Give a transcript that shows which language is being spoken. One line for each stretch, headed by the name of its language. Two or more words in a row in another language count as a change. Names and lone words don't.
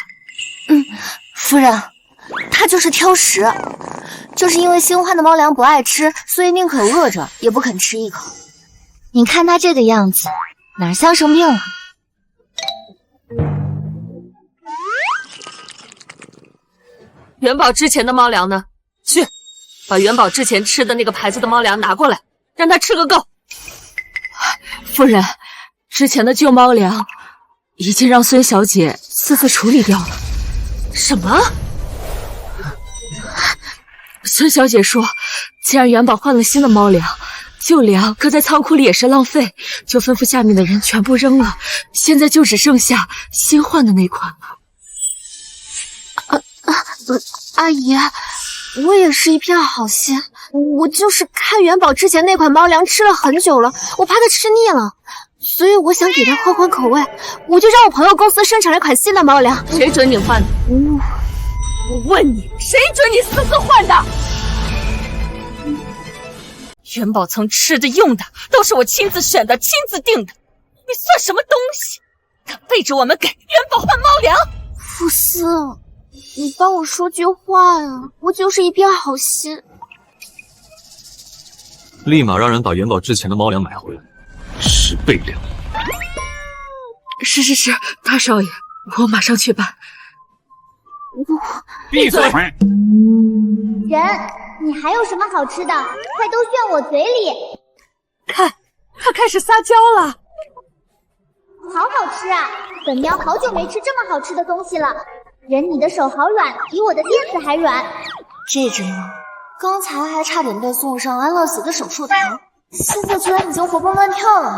Chinese: 夫人，他就是挑食，就是因为新换的猫粮不愛吃，所以寧可餓着也不肯吃一口。你看他這個樣子，哪像生病了？元寶之前的貓糧呢？去，把元寶之前吃的那個牌子的貓糧拿過來，讓他吃個夠。夫人，之前的舊貓糧已經讓孫小姐私自處理掉了。什麼？孫小姐說，既然元寶換了新的貓糧，舊糧擱在倉庫裡也是浪費，就吩咐下面的人全部扔了。現在就只剩下新換的那款了。阿姨，我也是一片好心，我就是看元寶之前那款貓糧吃了很久了，我怕他吃膩了，所以我想給他換換口味，我就讓我朋友公司生產了一款新的貓糧。誰准你換的？我問你，誰准你私自換的？元寶曾吃的用的都是我親自選的、親自訂的，你算什麼東西？敢背着我們給元寶換貓糧？傅斯，你幫我說句話呀，我就是一片好心。立馬讓人把元寶之前的貓糧買回來，10倍量。是，大少爺，我馬上去辦。閉嘴！人，你還有什麼好吃的？快都炫我嘴裡！看，他開始撒嬌了。好好吃啊！本喵好久沒吃這麼好吃的東西了。人，你的手好軟，比我的墊子還軟。這隻貓剛才還差點被送上安樂死的手術台，現在居然已經活蹦亂跳了。